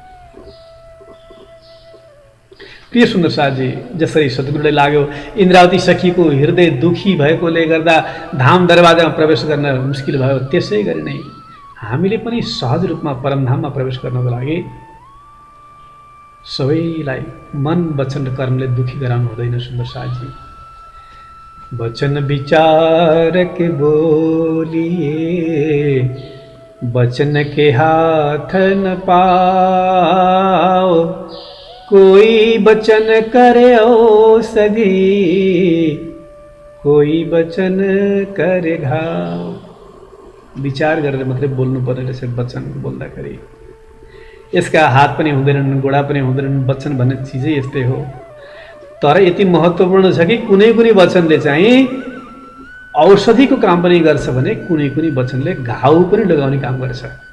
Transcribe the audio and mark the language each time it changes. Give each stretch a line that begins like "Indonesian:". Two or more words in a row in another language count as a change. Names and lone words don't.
Nepali: प्रिय सुन्दर साथजी, जसरी सद्गुरुलाई लाग्यो इन्द्रावती सखीको हृदय दुखी भएकोले गर्दा धाम दरवाजामा प्रवेश गर्न मुस्किल भयो, त्यसै गरी नै हामीले पनि सहज रूपमा परमधाममा प्रवेश गर्नको लागि सबैलाई मन वचन र कर्मले दुखी गराउनु हुँदैन सुन्दर साथजी।
Hindi: वचन विचार के बोलिए, वचन के हाथ न पाओ, कोई वचन करे औषधि, कोई वचन करे घाव।
Nepali: विचार गरेर मात्रै बोल्नु पर्ने रहेछ वचन बोल्दाखेरि। यसका हात पनि हुँदैनन्, गोडा पनि हुँदैनन्, वचन भन्ने चिजै यस्तै हो। तर यति महत्त्वपूर्ण छ कि कुनै कुनै वचनले चाहिँ औषधिको काम पनि गर्छ भने कुनै कुनै वचनले घाउ पनि लगाउने काम गर्छ।